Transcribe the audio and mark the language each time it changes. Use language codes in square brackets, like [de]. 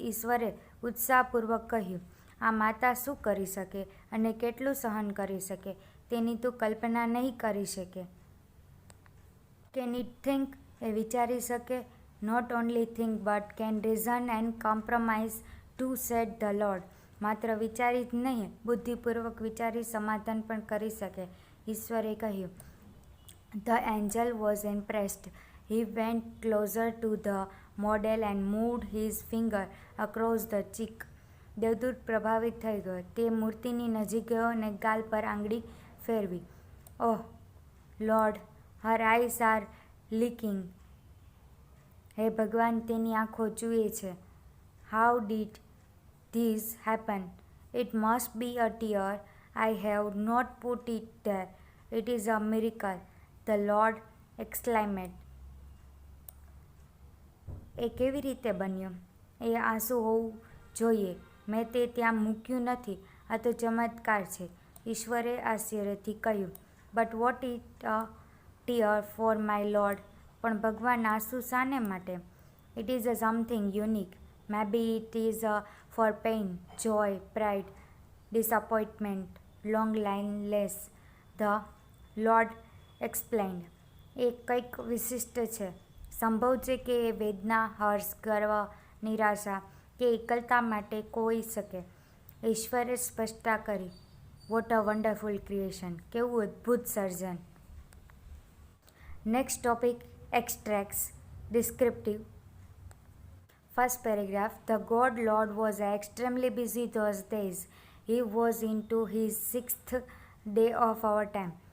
[gu] ઈશ્વરે ઉત્સાહપૂર્વક કહ્યું, આ માતા શું કરી શકે અને કેટલું સહન કરી શકે તેની તું કલ્પના નહીં કરી શકે. [en] Can it think? [gu] એ વિચારી શકે. [en] Not only think but can reason and compromise too, said the Lord. [gu] માત્ર વિચારી જ નહીં, બુદ્ધિપૂર્વક વિચારી સમાધાન પણ કરી શકે. ઈશ્વરે કહ્યું. [en] The angel was impressed. He went closer to the model and moved his finger across the cheek. [gu] દેવદૂત પ્રભાવિત થઈ ગયો. તે મૂર્તિની નજીક ગયો અને ગાલ પર આંગળી ફેરવી. [en] Oh, Lord, her eyes are leaking. [gu] હે ભગવાન, તેની આંખો ચૂએ છે. [en] How did this happen? It must be a tear. I have not put it there. It is a miracle, the Lord exclaimed. [gu] એ કેવી રીતે બન્યું? એ આંસુ હોવું જોઈએ. મેં તે ત્યાં મૂક્યું નથી. આ તો ચમત્કાર છે. ઈશ્વરે આશ્ચર્યથી કહ્યું. [en] But what is a tear for my Lord? [gu] પણ ભગવાન, આંસુ શાને માટે? [en] It is something unique. Maybe it is for pain, joy, pride, disappointment, long lines. The Lord explained. [gu] એ કંઈક વિશિષ્ટ છે. સંભવ છે કે એ વેદના, હર્ષ, ગર્વ, નિરાશા કે એકલતા માટે હોઈ શકે. ઈશ્વરે સ્પષ્ટતા કરી. [en] What a wonderful creation! [gu] કેવું અદ્ભુત સર્જન! [en] Next topic, extracts, descriptive. First paragraph, the God Lord was extremely busy those days. He was into his sixth day of our time.